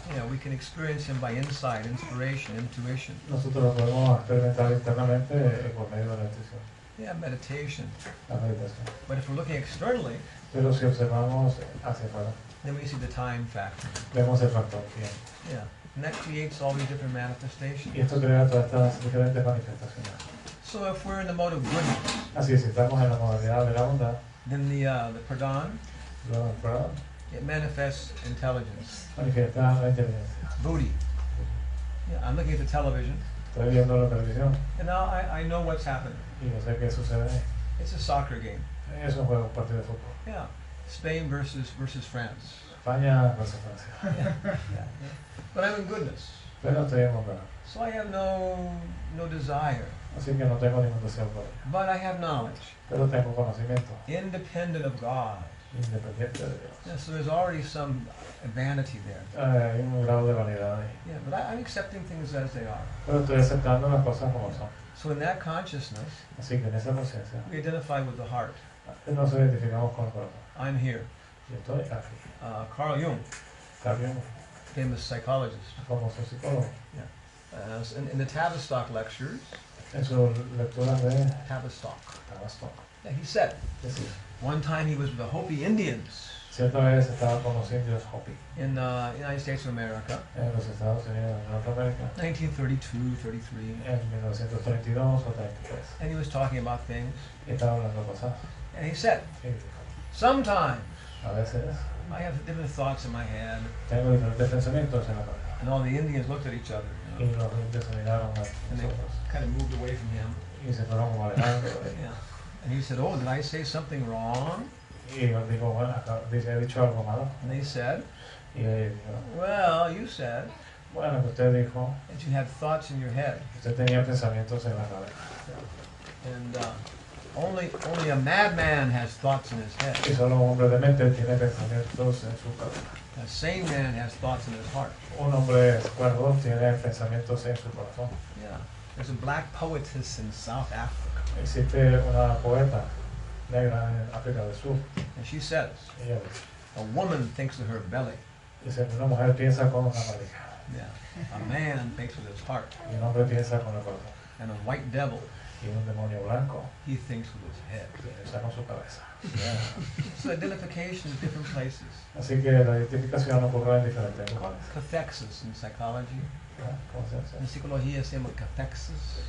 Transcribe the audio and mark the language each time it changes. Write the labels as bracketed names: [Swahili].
[English] Yeah, we can experience him by insight, inspiration, intuition. [Spanish] Nosotros lo podemos experimentar internamente por medio de la intuición, [English] Yeah, meditation. [Spanish] la meditación. [English] But if we're looking externally, [Spanish] Pero si observamos hacia afuera, [English] then we see the time factor. [Spanish] vemos el factor tiempo. [English] Yeah. And that creates all these different manifestations. [Spanish] Y esto crea todas estas diferentes manifestaciones. [English] So if we're in the mode of goodness, [Spanish] Así que si estamos en la modalidad de la bondad, [English] then the pradhan, [Spanish] lo perdón, [English] it manifests intelligence. [Spanish] manifiesta la inteligencia. [English] Buddhi. Yeah, I'm looking at the television, [Spanish] Estoy viendo la televisión [English] and now I know what's happening. [Spanish] y no sé qué sucede ahí. [English] It's a soccer game. [Spanish] Es un juego, un partido de fútbol. [English] Yeah. Spain versus France. [Spanish] España versus Francia. [English] Yeah. Yeah. But I'm in goodness. [Spanish] Pero estoy en bondad. [English] So I have no desire. [Spanish] Así que no tengo ningún deseo por ello. [English] But I have knowledge. [Spanish] Pero tengo conocimiento, [English] Independent of God. [Spanish] independiente de Dios. [English] Yeah, so there's already some vanity there. [Spanish] Hay un grado de vanidad ahí. [English] Yeah, but I'm accepting things as they are. [Spanish] Pero estoy aceptando las cosas como son. [English] So in that consciousness, [Spanish] Así que en esa conciencia [English] we identify with the heart. [Spanish] nos identificamos con el corazón. [English] I'm here. [Spanish] Yo estoy aquí. [English] Carl Jung, [Spanish] También [English] famous psychologist, [Spanish] como su psicólogo. [English] in the Tavistock lectures, [Spanish] En su lectura de [English] Tavistock, [Spanish] Tavistock, [English] yeah, he said, [Spanish] decía, [English] one time he was with the Hopi Indians [Spanish] cierta vez estaba con los indios Hopi [English] in the United States of America, [Spanish] en los Estados Unidos de Norteamérica [English] 1932, 33, [Spanish] en 1932 o 33 [English] and he was talking about things, [Spanish] y estaba hablando cosas [English] and he said, [Spanish] y dijo, [English] sometimes [Spanish] a veces [English] I have different thoughts in my head, [Spanish] tengo diferentes pensamientos en la cabeza [English] and all the Indians looked at each other, [Spanish] y los indios se miraron a [English] and they [Spanish] nosotros [English] kind of moved away from him. [Spanish] y se fueron como alejando de él. [English] Yeah. And he said, oh, did I say something wrong? [Spanish] Y él dijo, bueno, he dicho algo malo. [English] And they said, [Spanish] Y él dijo, [English] well, you said [Spanish] bueno, que usted dijo, [English] that you had thoughts in your head. [Spanish] usted tenía pensamientos en la cabeza. [English] And only a madman has thoughts in his head. [Spanish] Y solo un hombre de mente tiene pensamientos en su cabeza. [English] A sane man has thoughts in his heart. [Spanish] Un hombre cuerdo tiene pensamientos en su corazón. [English] Yeah. There's a black poetess in South Africa. [Spanish] Existe una poeta negra en África del Sur. [English] And she says, [Spanish] Ella dice, [English] a woman thinks with her belly. [Spanish] dice, una mujer piensa con una barriga [English] Yeah. A man thinks with his heart. [Spanish] y un hombre piensa con el corazón. [English] And a white devil, [Spanish] Y un demonio blanco [English] he thinks with his head. [Spanish] piensa con su cabeza. [English] Yeah. So identification in different places. [Spanish] Así que la identificación ocurre en diferentes lugares. [English] Cathexis in psychology. [Spanish] ¿Cómo se hace? En psicología se llama cathexis.